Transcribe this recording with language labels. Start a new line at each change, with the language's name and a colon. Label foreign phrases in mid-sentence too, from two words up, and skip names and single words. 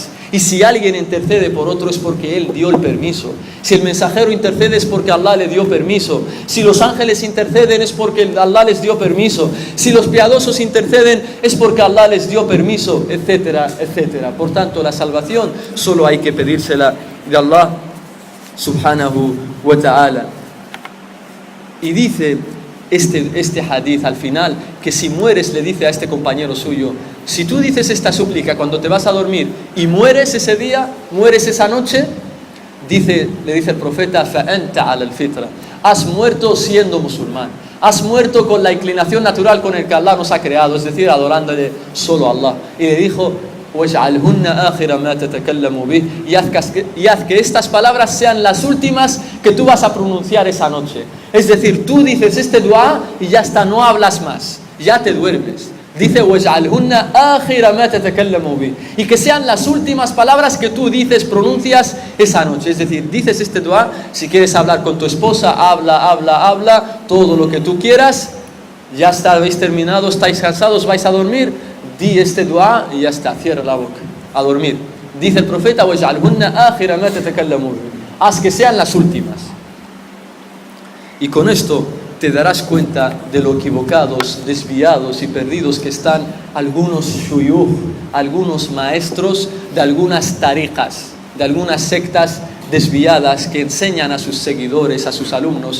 Spanish: Y si alguien intercede por otro es porque él dio el permiso. Si el mensajero intercede es porque Allah le dio permiso. Si los ángeles interceden es porque Allah les dio permiso. Si los piadosos interceden es porque Allah les dio permiso, etcétera, etcétera. Por tanto, la salvación solo hay que pedírsela de Allah
Arabic: سبحانه وتعالى.
Spanish: Y dice este hadith al final, que si mueres, le dice a este compañero suyo, si tú dices esta súplica cuando te vas a dormir y mueres ese día, mueres esa noche, le dice el profeta,
Arabic: فَأَنْتَ عَلَى الْفِطْرَةِ,
Spanish: has muerto siendo musulmán, has muerto con la inclinación natural con el que Allah nos ha creado, es decir, adorándole solo a Allah. Y le dijo,
Arabic: وَاجْعَلْهُنَّ آخِرَ مَا تَتَكَلَّمُ بِهِ,
Spanish: y haz que estas palabras sean las últimas que tú vas a pronunciar esa noche. Es decir, tú dices este dua y ya está, no hablas más, ya te duermes. Dice,
Arabic: وَاجْعَلْهُنَّ آخِرَ مَا تَتَكَلَّمُ بِهِ,
Spanish: y que sean las últimas palabras que tú dices, pronuncias esa noche. Es decir, dices este dua, si quieres hablar con tu esposa, habla, todo lo que tú quieras, ya está, habéis terminado, estáis cansados, vais a dormir, di este dua y ya está, cierra la boca, a dormir. Dice el profeta,
Arabic: وَاجْعَلْهُنَّ آخِرَ مَا تَتَكَلَّمُ بِهِ,
Spanish: haz que sean las últimas. Y con esto te darás cuenta de lo equivocados, desviados y perdidos que están algunos shuyukh, algunos maestros de algunas tariqas, de algunas sectas desviadas que enseñan a sus seguidores, a sus alumnos.